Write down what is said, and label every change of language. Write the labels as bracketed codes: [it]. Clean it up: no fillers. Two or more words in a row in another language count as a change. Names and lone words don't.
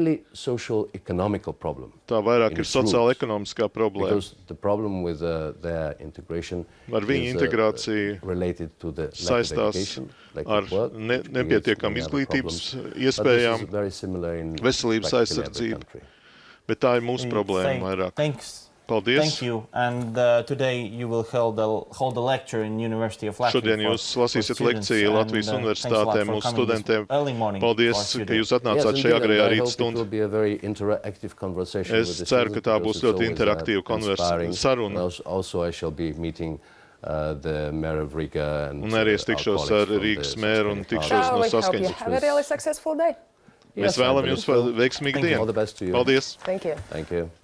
[lv] Tā vairāk ir sociāla-ekonomiskā problēma. Ar viņu integrāciju saistās ar nepietiekam izglītības iespējām, veselības aizsardzību. Bet tā ir mūsu problēma vairāk. Paldies. [en] Thank you. And today you will hold a lecture in University of Latvia. [lv] Šodien jūs lasīsiet lekciju Latvijas universitātē mūsu studentiem. Paldies, ka jūs atnācāt šajā agrējā rīta stundā. Es ceru, ka tā būs ļoti interaktīva saruna. Un arī es tikšos ar Rīgas mēru un tikšos no saskaņas. [en] Have a really successful day. [lv] Mēs vēlam jums veiksmīgu dienu. Paldies. [en] Thank you. Thank you.